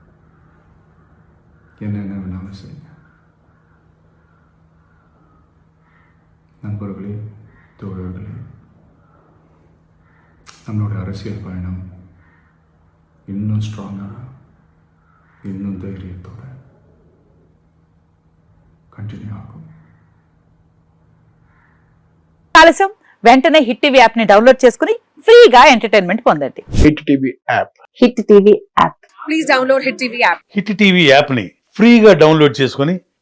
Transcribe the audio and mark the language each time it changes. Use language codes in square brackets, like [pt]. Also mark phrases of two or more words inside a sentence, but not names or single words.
[ta] என்ன வேணாலும் செய்யுங்க. நண்பர்களே, தோழர்களே, நம்மளுடைய அரசியல் பயணம் இன்னும் ஸ்ட்ராங்காக, இன்னும் தைரியத்தோட కంటిన్యూ ఆகும். [te] ఆలస్యం వెంటనే హిట్ టీవీ యాప్ ని డౌన్లోడ్ చేసుకుని ఫ్రీగా ఎంటర్టైన్మెంట్ పొందండి. హిట్ టీవీ యాప్. హిట్ టీవీ యాప్. [en] please download Hit TV app. [te] హిట్ టీవీ యాప్ ని ఫ్రీగా డౌన్లోడ్ చేసుకొని